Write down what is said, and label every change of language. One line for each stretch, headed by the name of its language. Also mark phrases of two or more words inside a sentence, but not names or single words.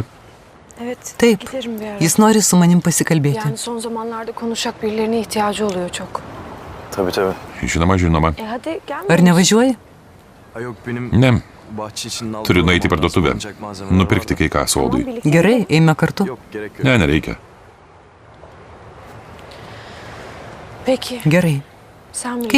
Turkish: Evet.
Lithuanian: Taip.
Turkish: Giderim bir ara.
Lithuanian: Jis nori su manim pasikalbėti.
Turkish: Yani son zamanlarda konuşacak birilerine ihtiyacı oluyor çok. Tabii tabii.
Lithuanian: Žinoma, žinoma.
Turkish: Hadi gelme.
Lithuanian: Ar nevažiuoji?
Turkish: Ha yok benim
Lithuanian: Ne,
Turkish: bahçe için aldım.
Lithuanian: turiu nueiti į parduotuvę. Nupirkti kai ką sodui. Gerai, eime kartu.
Turkish: Yok gerek yok.
Lithuanian: Ne, nereikia.
Turkish: Peki.
Lithuanian: Gerai.
Turkish: Sen bilirsin.